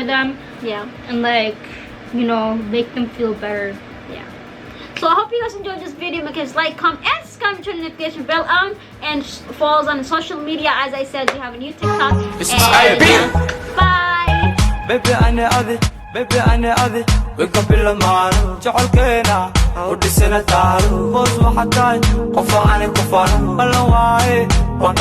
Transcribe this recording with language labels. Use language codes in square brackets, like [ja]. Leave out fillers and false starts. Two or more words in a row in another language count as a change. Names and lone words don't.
[en] for them. Yeah. And like, you know, make them feel better. Yeah. So I hope you guys enjoyed this video. Make sure to like, comment, and subscribe, turn the notification bell on, and follow us on social media. As I said, we have a new TikTok. It's And, Abdi. bye. [so] baby ane adi baby ane adi wika bila maano jacolkeena udhisana taalo boos waxaa tahay qofa ane ku faano ballan waaye